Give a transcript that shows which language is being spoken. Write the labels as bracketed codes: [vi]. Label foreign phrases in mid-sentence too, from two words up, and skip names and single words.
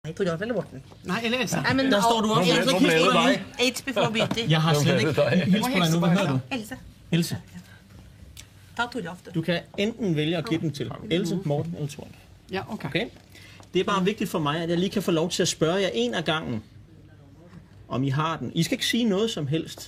[no] Nei, Toralf eller Morten? [da] Nej, eller Elsa. [no] Nei, men [da] Der står du også. [no] Nå ble det deg. [en] AIDS before beauty. [da] Jeg har slet ikke hils på dig nu. Hvad hedder du? Else. Else. [no] Ta Toralf, du. [da] Du kan enten vælge at give den til Else, Morten eller Toralf. Ja, okay. Okay? Det er bare vigtigt for mig, at jeg lige kan få lov til at spørge jer en af gangen, om I har den. I skal ikke sige noget som helst.